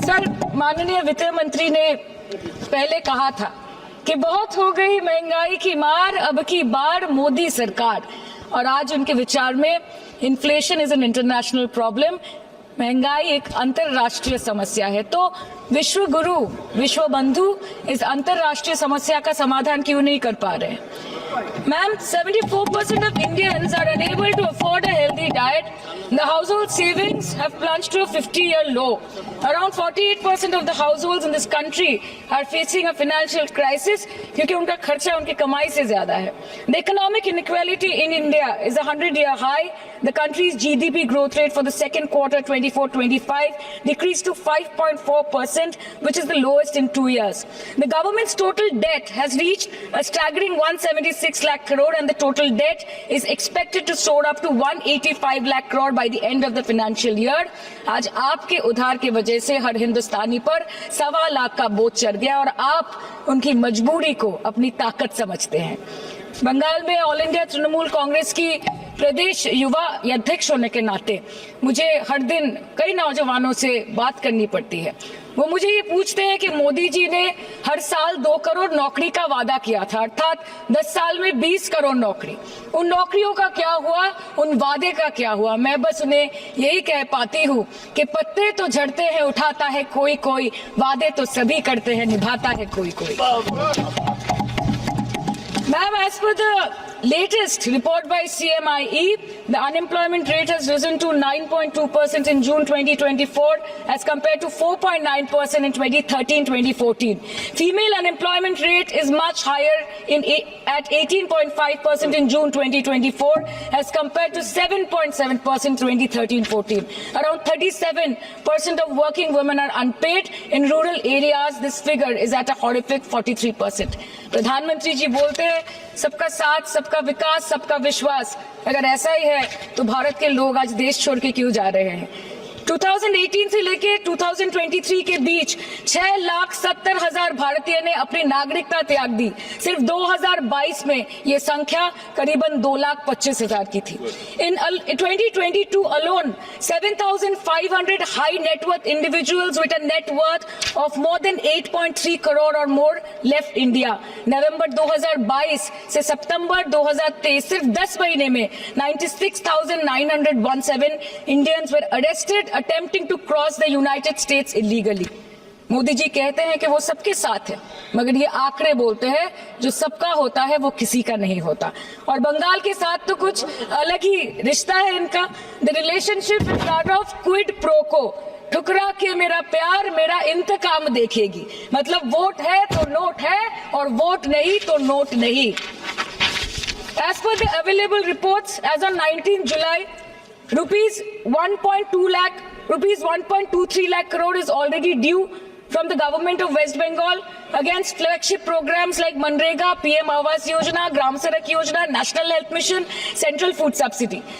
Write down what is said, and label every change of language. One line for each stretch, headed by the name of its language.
Hindi: Sir, माननीय वित्त मंत्री ने पहले कहा था कि बहुत हो गई महंगाई की मार, अब की बार मोदी सरकार, और आज उनके विचार में
English: inflation is an international problem,
Hindi: महंगाई एक अंतरराष्ट्रीय समस्या है। तो विश्व गुरु विश्व बंधु इस अंतरराष्ट्रीय समस्या का समाधान क्यों नहीं कर पा रहे?
English: Ma'am, 74% of Indians are unable to afford a healthy diet. The household savings have plunged to a 50-year low. Around 48% of the households in this country are facing a financial crisis
Hindi: क्योंकि उनका खर्चा उनकी कमाई से ज्यादा है।
English: The economic inequality in India is a 100-year high. The country's GDP growth rate for the second quarter 24-25 decreased to 5.4%, which is the lowest in 2 years. The government's total debt has reached a staggering 176 lakh crore and the total debt is expected to soar up to 185 lakh crore by the end of the financial year.
Hindi: आज आपके उधार की वजह से हर हिंदुस्तानी पर 1.25 लाख का बोझ चढ़ गया और आप उनकी मजबूरी को अपनी ताकत समझते हैं। बंगाल में ऑल इंडिया तृणमूल कांग्रेस की प्रदेश युवा अध्यक्ष होने के नाते मुझे हर दिन कई नौजवानों से बात करनी पड़ती है। वो मुझे ये पूछते हैं कि मोदी जी ने हर साल 2 करोड़ नौकरी का वादा किया था, अर्थात 10 साल में 20 करोड़ नौकरी। उन नौकरियों का क्या हुआ, उन वादे का क्या हुआ? मैं बस उन्हें यही कह पाती हूँ कि पत्ते तो झड़ते हैं, उठाता है कोई कोई, वादे तो सभी करते हैं, निभाता है कोई कोई।
English: Ma'am, as per the latest report by CMIE, the unemployment rate has risen to 9.2% in June 2024 as compared to 4.9% in 2013-2014. Female unemployment rate is much higher at 18.5% in June 2024 as compared to 7.7% 2013-14. Around 37% of working women are unpaid. In rural areas, this figure is at a horrific 43%.
Hindi: प्रधानमंत्री जी बोलते हैं सबका साथ, सबका विकास, सबका विश्वास। अगर ऐसा ही है तो भारत के लोग आज देश छोड़ के क्यों जा रहे हैं? 2018 से लेके 2023 के बीच 6,70,000 भारतीय ने अपनी नागरिकता त्याग दी। सिर्फ 2022 में ये संख्या करीबन 2,25,000 की थी।
English: In 2022 alone, 7,500 high net worth individuals with a net worth of more than 8.3 crore or more left India.
Hindi: नवंबर 2022 से सितंबर 2023 सिर्फ 10 महीने में
English: 96,917 Indians were arrested attempting to cross the United States illegally.
Hindi: Modi ji कहते हैं कि वो सबके साथ है, मगर ये आंकड़े बोलते हैं जो सबका होता है वो किसी का नहीं होता। और बंगाल के साथ तो कुछ अलग ही रिश्ता है इनका।
English: The relationship is that of quid pro quo.
Hindi: ठुकरा के मेरा प्यार मेरा इंतकाम देखेगी। मतलब वोट है तो नोट है और वोट नहीं तो नोट नहीं।
English: As per the available reports, as on 19 July, rupees 1.23 lakh crore is already due from the government of West Bengal against flagship programs like Manrega, PM Awas Yojana, Gram Sadak Yojana, National Health Mission, Central Food Subsidy.